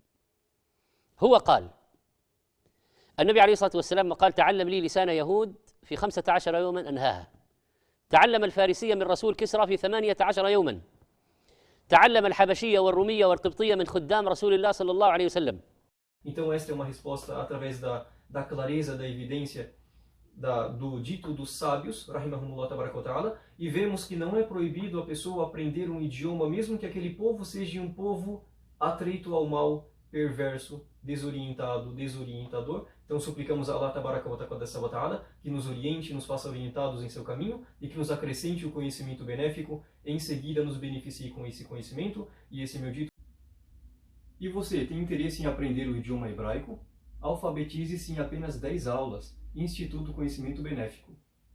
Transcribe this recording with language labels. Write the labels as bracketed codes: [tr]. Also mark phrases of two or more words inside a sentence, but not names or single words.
[ar] هو قال، النبي عليه الصلاة والسلام قال: تعلم لي لسان يهود في 15 يوما أنهاها. تعلم الفارسية من رسول كسرى في 18 يوما. تعلم الحبشية والرومية والقبطية من خدام رسول الله صلى الله عليه وسلم. [pt] Então esta é uma resposta através da clareza, da evidência do dito dos sábios, [ar] رحمهم الله تبارك وتعالى, [pt] e vemos que não é proibido a pessoa aprender um idioma, mesmo que aquele povo seja um povo atreito ao mal, perverso, desorientador. Então suplicamos a Allah [ar] تبارك وتعالى [pt] que nos oriente, nos faça orientados em seu caminho e que nos acrescente o conhecimento benéfico, em seguida nos beneficie com esse conhecimento. E esse é meu dito. E você, tem interesse em aprender o idioma hebraico? Alfabetize-se em apenas 10 aulas. Instituto Conhecimento Benéfico.